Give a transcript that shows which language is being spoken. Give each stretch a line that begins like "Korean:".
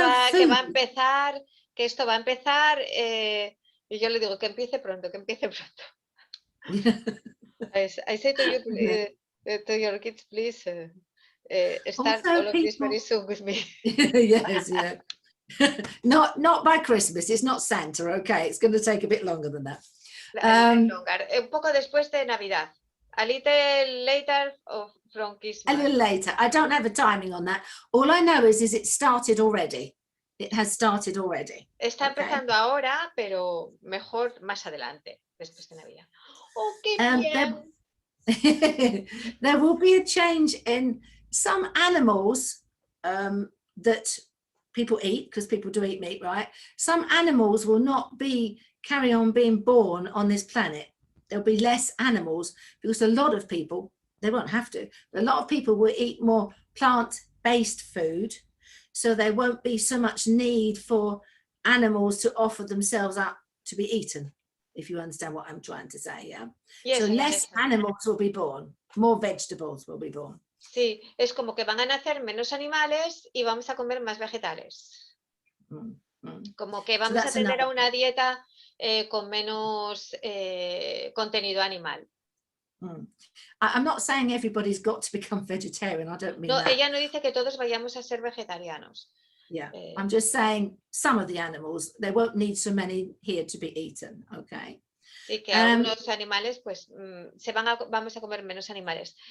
Spanish: que va a empezar, que esto va a empezar, y yo le digo que empiece pronto, que empiece pronto.
English: I say to you, to your kids, please start all of this very soon with me. Yes, yeah. Not by Christmas. It's not Santa. Okay, it's going to take a bit longer than that.
Spanish: Un poco después de Navidad.
English: A little later from A Christmas. little later. I don't have a timing on that. All I know is it started already. It has started already.
Spanish: Está empezando ahora, pero mejor más adelante, después de Navidad. ¡Oh, qué bien!
English: There will be a change in some animals that people eat, because people do eat meat, right? Some animals will not carry on being born on this planet. There'll be less animals because a lot of people, they won't have to, but a lot of people will eat more plant-based food, so there won't be so much need for animals to offer themselves up to be eaten, if you understand what I'm trying to say. Yeah. So less animals will be born, more vegetables will be born.
Spanish: Sí, es como que van a nacer menos animales y vamos a comer más vegetales. Como que vamos a tener una dieta con menos contenido animal.
English: I'm not saying everybody's got to become vegetarian. I don't mean no, that.
Spanish: Ella no dice que todos vayamos a ser vegetarianos.
English: Yeah, I'm just saying some of the animals, they won't need so many here to be eaten, okay?
Spanish: Sí, que algunos animales, pues, vamos a comer menos animales.